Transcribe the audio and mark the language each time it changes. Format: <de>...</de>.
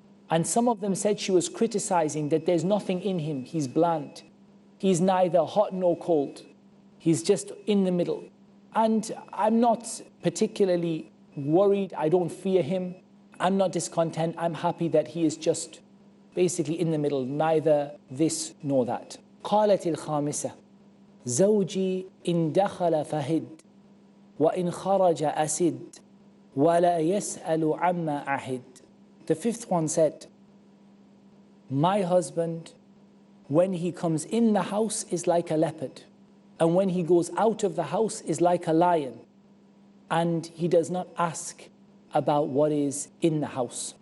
<en>And some of them said she was criticizing that there's nothing in him, he's bland. He's neither hot nor cold. He's just in the middle. And I'm not particularly worried, I don't fear him. I'm not discontent, I'm happy that he is just basically in the middle, neither this nor that.</en> <ar>قالت الخامسة زوجي إن دخل فهد وإن خرج أسد ولا يسأل عما أحد.</ar> <en>The fifth one said, my husband, when he comes in the house, is like a leopard, and when he goes out of the house is like a lion, and he does not ask about what is in the house.</en>